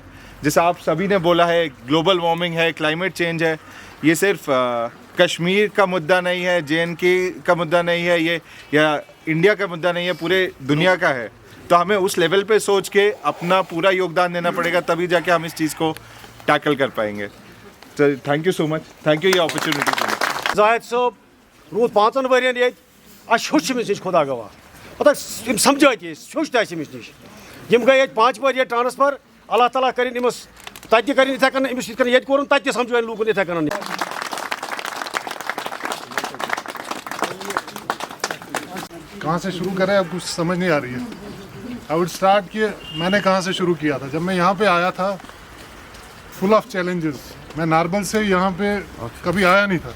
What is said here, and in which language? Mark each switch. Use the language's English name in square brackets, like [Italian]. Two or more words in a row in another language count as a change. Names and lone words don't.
[Hindi] जैसा आप सभी ने बोला है, [English] global warming [Hindi] है, [English] climate change [Hindi] है, ये सिर्फ कश्मीर का मुद्दा नहीं है, जे.एन.के का मुद्दा नहीं है, ये या इंडिया का मुद्दा नहीं है, पूरे दुनिया का है। तो हमें उस लेवल पे सोच के अपना पूरा योगदान देना पड़ेगा, तभी जाके हम इस चीज़ को टैकल कर पाएंगे। [English] तो thank you so much, thank you ये अपॉर्चुनिटी। [Kashmiri] जाहिद साहब रूद 5 वरियन ये अश नश खुदा गवाह पता समझा होश तमिस नश यम गए 5 वर ट्रांसफर। अल्लाह ताला कर तत कर इथे कन अमिस ये कोर तत समझो लूकन इथे कन। [Hindi] कहाँ से शुरू करें अब कुछ समझ नहीं आ रही है। [English] I would start [Hindi] कि मैंने कहाँ से शुरू किया था। जब मैं यहाँ पे आया था [English] full of challenges, [Hindi] मैं नारबल से यहाँ पे कभी आया नहीं था।